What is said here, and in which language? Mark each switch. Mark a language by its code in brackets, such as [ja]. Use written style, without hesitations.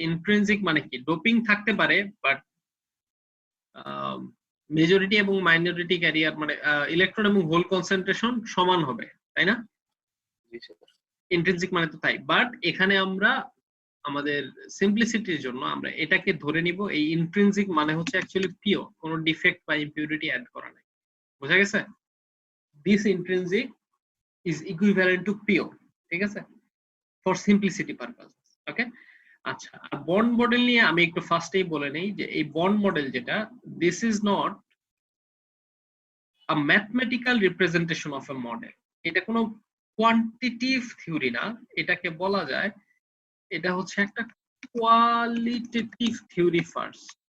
[bn] Intrinsic মানে কি, doping থাকতে পারে বাট মেজরিটি এবং মাইনরিটি ক্যারিয়ার মানে ইলেকট্রন এবং হোল কনসেন্ট্রেশন সমান হবে, তাই না? ইন্ট্রিনসিক মানে তো তাই, বাট এখানে আমরা আমাদের সিম্পলিসিটির জন্য আমরা এটাকে ধরে নিব এই ইন্ট্রিনসিক মানে হচ্ছে অ্যাকচুয়ালি পিওর, কোনো ডিফেক্ট বা ইমপিউরিটি অ্যাড করা নাই। বুঝা গেছে? [en] this intrinsic is equivalent to pure, [bn] ঠিক আছে, [en] for simplicity purpose. [bn] ওকে, আচ্ছা, বন্ড মডেল নিয়ে আমি একটু ফার্স্টেই বলে নেই যে এই বন্ড মডেল যেটা, [en] this is not a mathematical representation of a model. [bn] এটা কোনো কোয়ান্টিটিভ থিওরি না, এটাকে বলা যায় এটা হচ্ছে একটা কোয়ালিটেটিভ থিওরি ফার্স্ট।